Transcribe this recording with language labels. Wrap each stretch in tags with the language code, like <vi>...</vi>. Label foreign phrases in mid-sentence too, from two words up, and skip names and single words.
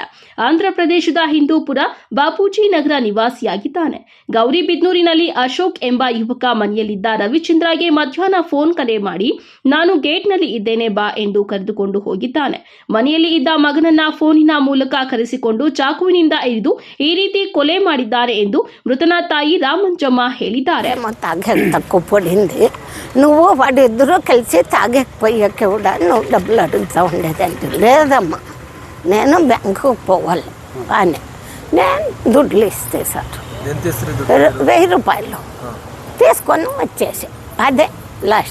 <kn>ಆಂಧ್ರಪ್ರದೇಶದ ಹಿಂದೂಪುರ ಬಾಪೂಜಿ ನಗರ ನಿವಾಸಿಯಾಗಿದ್ದಾನೆ. ಗೌರಿಬಿದನೂರಿನಲ್ಲಿ ಅಶೋಕ್ ಎಂಬ ಯುವಕ ಮನೆಯಲ್ಲಿದ್ದ ರವಿಚಂದ್ರಗೆ ಮಧ್ಯಾಹ್ನ ಫೋನ್ ಕರೆ ಮಾಡಿ ನಾನು ಗೇಟ್ನಲ್ಲಿ ಇದ್ದೇನೆ ಬಾ ಎಂದು ಕರೆದುಕೊಂಡು ಹೋಗಿದ್ದಾನೆ. ಮನೆಯಲ್ಲಿ ಇದ್ದ ಮಗನನ್ನ ಫೋನಿನ ಮೂಲಕ ಕರೆಸಿಕೊಂಡು ಚಾಕುವಿನಿಂದ ಇರಿದು ಈ ರೀತಿ ಕೊಲೆ ಮಾಡಿದ್ದಾರೆ ಎಂದು మృతన ತಾಯಿ రామంజమ్మ ಹೇಳಿದ್ದಾರೆ.</kn> <te>తక్కువడింది నువ్వు వాడి ఇద్దరు కలిసి తాగకపోయాక కూడా నువ్వు డబ్బులు అడుగుతూ ఉండేదంటే లేదమ్మా నేను బ్యాంకుకు పోవాలి అని నేను దుడ్లు ఇస్తే సార్ 1000 రూపాయలు తీసుకొని వచ్చేసి అదే లాస్ట్.</te>